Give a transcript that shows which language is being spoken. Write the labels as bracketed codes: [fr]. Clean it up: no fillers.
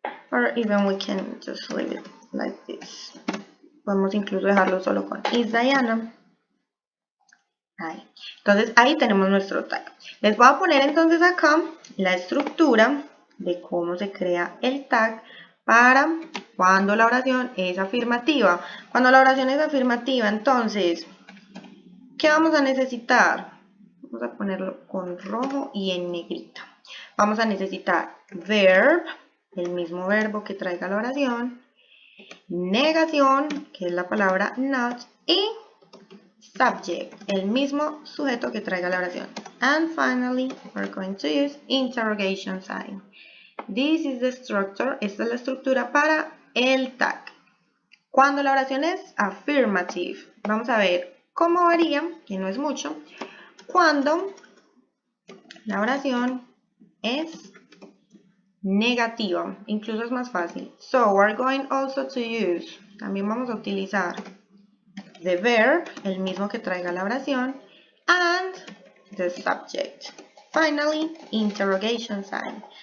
[en] Or even we can just leave it like this. [es] Podemos incluso dejarlo solo con is Diana. Ahí. Entonces ahí tenemos nuestro tag. Les voy a poner entonces acá la estructura de cómo se crea el tag para cuando la oración es afirmativa. Cuando la oración es afirmativa, entonces, ¿qué vamos a necesitar? Vamos a ponerlo con rojo y en negrita. Vamos a necesitar verb, el mismo verbo que traiga la oración, negación, que es la palabra not, y subject, el mismo sujeto que traiga la oración. [en] And finally, we're going to use interrogation sign. This is the structure, [es] esta es la estructura para el tag. Cuando la oración es affirmative, vamos a ver cómo varía, que no es mucho, cuando la oración es negativa, incluso es más fácil. [en] So, we're going also to use, [es] también vamos a utilizar [en] the verb, [es] el mismo que traiga la oración, [en] and the subject. Finally, interrogation sign.